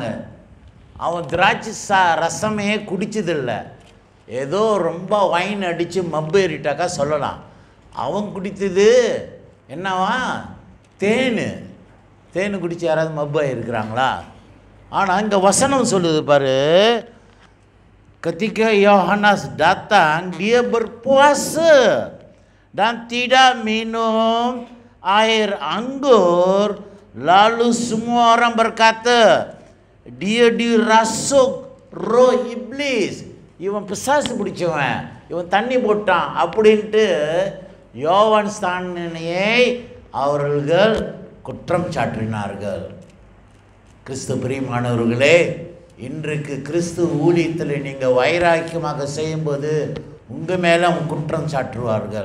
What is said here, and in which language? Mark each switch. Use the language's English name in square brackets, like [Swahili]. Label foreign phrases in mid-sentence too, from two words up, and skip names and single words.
[Tamil] அவன் திராட்சை ரசமே குடிச்சதில்லை. ஏதோ ரொம்ப வைன் அடித்து மப்பு ஏறிட்டாக்கா சொல்லலாம். அவன் குடித்தது என்னவா? தேன் குடித்து யாராவது மப்பாக இருக்கிறாங்களா? ஆனால் இங்கே வசனம் சொல்லுது பாரு, [Malay] ketika Yohanes datang dia berpuasa dan tidak minum air anggur, lalu semua orang berkata dia dirasuk roh iblis. [Tamil] இவன் பிசாசு பிடிச்சவன், இவன் தண்ணி போட்டான் அப்படின்ட்டு யோவான் ஸ்நானனையை அவர்கள் குற்றம் சாட்டினார்கள். கிறிஸ்து பிரியமானவர்களே, இன்றைக்கு கிறிஸ்து ஊழியத்தில் நீங்கள் வைராக்கியமாக செய்யும்போது உங்கள் மேலே குற்றம் சாட்டுவார்கள்.